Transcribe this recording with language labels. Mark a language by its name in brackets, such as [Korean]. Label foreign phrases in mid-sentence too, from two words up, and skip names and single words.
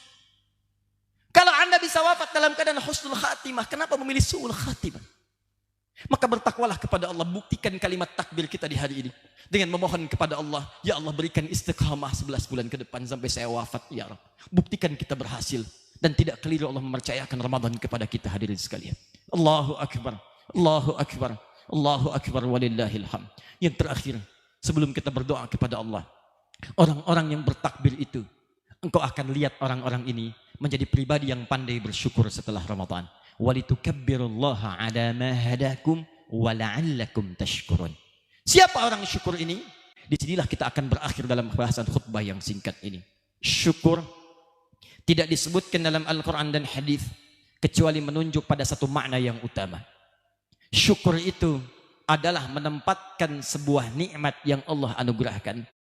[Indonesian] Kalau Anda bisa wafat dalam keadaan [Arabic] حسن الخاتمة, [Indonesian] kenapa memilih [Arabic] سوء الخاتمة? [Indonesian] Maka bertakwalah kepada Allah. Buktikan kalimat takbir kita di hari ini. Dengan memohon kepada Allah, [Arabic] يا الله [Indonesian] berikan istiqamah 11 bulan ke depan sampai saya wafat [Arabic] يا رب. [Indonesian] Buktikan kita berhasil. Dan tidak keliru Allah mempercayakan Ramadan kepada kita hadirin sekalian. [Arabic] الله أكبر. الله أكبر. الله أكبر ولله الحمد. [Indonesian] Yang terakhir, sebelum kita berdoa kepada Allah, orang-orang yang bertakbir itu, engkau akan lihat orang-orang ini menjadi pribadi yang pandai bersyukur setelah Ramadan. [Arabic] ولتكبروا الله على ما هداكم ولعلكم تشكرون. [Indonesian] Siapa orang syukur ini? Disinilah kita akan berakhir dalam bahasan khutbah yang singkat ini. Syukur tidak disebutkan dalam Al-Quran dan hadis kecuali menunjuk pada satu makna yang utama. Syukur itu adalah menempatkan sebuah nikmat yang Allah anugerahkan